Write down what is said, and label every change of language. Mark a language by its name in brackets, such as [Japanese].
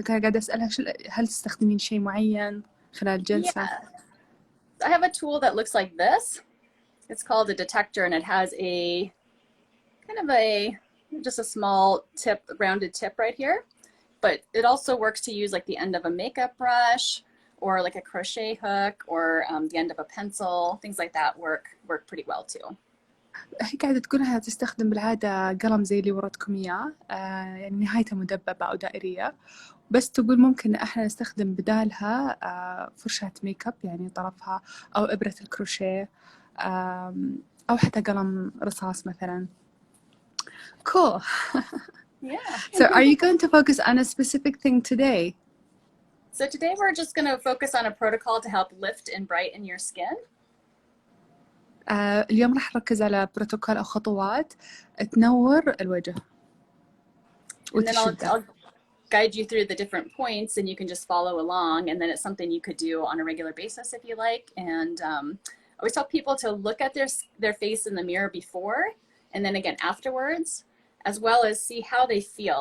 [Arabic] قاعدة أسألها هل تستخدمين شيء معين خلال الجلسة؟ [English] Yeah. I have a tool that looks like this. It's called a detector, and it has a kind of just a small tip, rounded tip right here. But it also works to use like the end of a makeup brush or like a crochet hook or the end of a pencil. Things like that work pretty well too. [Arabic] هي قاعدة تقولها تستخدم بالعادة قلم زي اللي ورتكم إياه، يعني نهايته مدببة أو دائرية، بس تقول ممكن إحنا نستخدم بدالها فرشاة ميك اب يعني طرفها، أو إبرة الكروشيه، أو حتى قلم رصاص مثلا. [English] Cool. Yeah. So are you going to focus on a specific thing today? So today we're just going to focus on a protocol to help lift and brighten your skin. [Arabic] اليوم راح نركز على بروتوكول أو خطوات تنور الوجه. [English] And then I'll guide you through the different points, and you can just follow along. And then it's something you could do on a regular basis if you like. And I always tell people to look at their face in the mirror before, and then again afterwards, as well as see how they feel.